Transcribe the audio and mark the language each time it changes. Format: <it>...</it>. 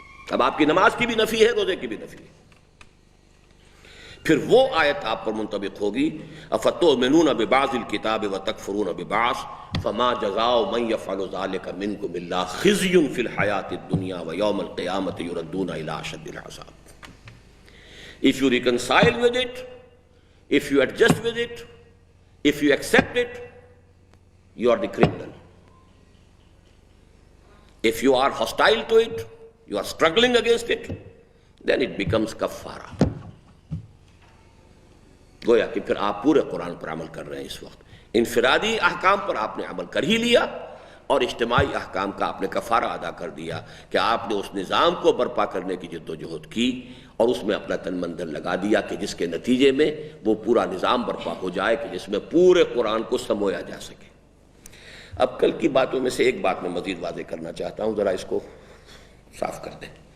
<ur>اب آپ کی نماز کی بھی نفی ہے، روزے کی بھی نفی ہے۔ پھر وہ آیت آپ پر منطبق ہوگی</ur> <ar>افتؤمنون ببعض الکتاب وتکفرون ببعض فما جزاء من يفعل ذلك منكم الا خزي في الحیاة الدنیا ویوم القیامة یردون الى اشد العذاب۔</ar> <en>If you reconcile with it, if you adjust with it, if you accept it, you are the criminal. If you are hostile to it, you are struggling against it, then it becomes kafara.</en> <ur>گویا کہ پھر آپ پورے قرآن پر عمل کر رہے ہیں۔ اس وقت انفرادی احکام پر آپ نے عمل کر ہی لیا، اور اجتماعی احکام کا آپ نے کفارہ ادا کر دیا کہ آپ نے اس نظام کو برپا کرنے کی جد و جہد کی اور اس میں اپنا تن من دھن لگا دیا کہ جس کے نتیجے میں وہ پورا نظام برپا ہو جائے کہ جس میں پورے قرآن کو سمویا جا سکے۔ اب کل کی باتوں میں سے ایک بات میں مزید واضح کرنا چاہتا ہوں، ذرا اس کو صاف کر دیں۔</ur>